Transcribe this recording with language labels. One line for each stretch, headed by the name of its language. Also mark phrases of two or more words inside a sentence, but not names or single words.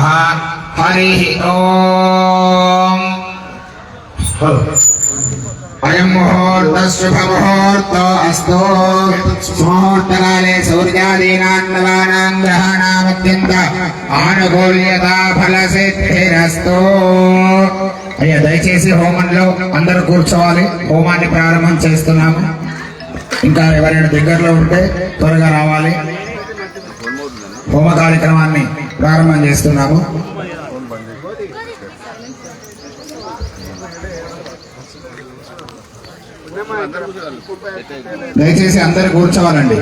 Sanskrit: हरिः ओम्। अयं मुहूर्तः शुभमुहूर्तो अस्तु। मुहूर्तकाले सूर्यादीनां ग्रहाणामत्यन्त आनुकूल्यता फलसिद्धिरस्तु।
Telugu: అయ్యా దయచేసి హోమంలో అందరూ కూర్చోవాలి. హోమాన్ని ప్రారంభం చేస్తున్నాము. ఇంకా ఎవరైనా దగ్గరలో ఉంటే త్వరగా రావాలి. హోమ కార్యక్రమాన్ని ప్రారంభం చేస్తున్నాము. దయచేసి అందరూ కూర్చోవాలండి.